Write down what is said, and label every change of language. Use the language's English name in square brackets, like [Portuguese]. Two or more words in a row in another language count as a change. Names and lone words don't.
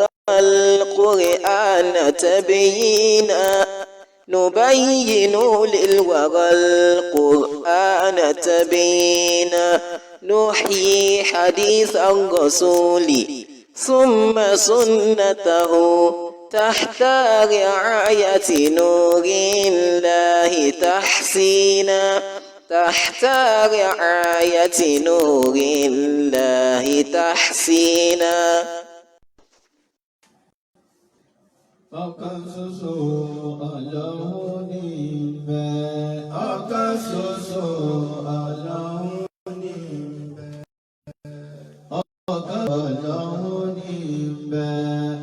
[Arabic] القرآن تبيينا نبين للورى القرآن تبيينا نحيي حديث الرسول ثم سنته تحت رعاية نور الله تحسينا تحت رعاية نور الله تحسينا. [Yoruba] Ọ̀kan ṣoṣo Ọlọ́run ní ìbẹ̀. Ọ̀kan ṣoṣo Ọlọ́run ní ìbẹ̀. Ọ̀kan Ọlọ́run ní ìbẹ̀.